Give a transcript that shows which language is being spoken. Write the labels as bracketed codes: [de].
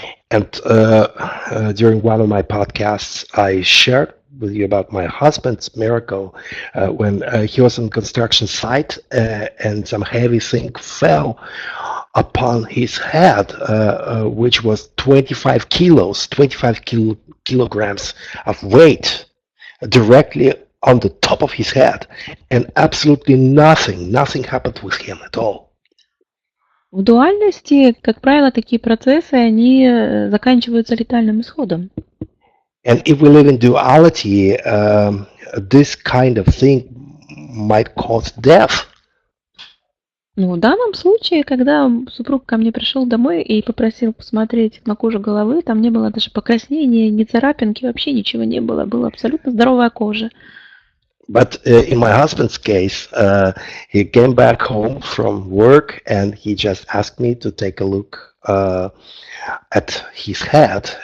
[en] And during one of my podcasts, I shared with you about my husband's miracle when he was on construction site and some heavy thing fell upon his head, which was 25 kilograms of weight directly on the top of his head, and absolutely nothing happened with him at all. [ru] В дуальности, как правило, такие процессы, они заканчиваются летальным исходом. [en] And if we live in duality, this kind of thing might cause death. [ru] Ну, в данном случае, когда супруг ко мне пришел домой и попросил посмотреть на кожу головы, там не было даже покраснения, ни царапинки, вообще ничего не было. Была абсолютно здоровая кожа. [en] But in my husband's case, he came back home from work and he just asked me to take a look at his head.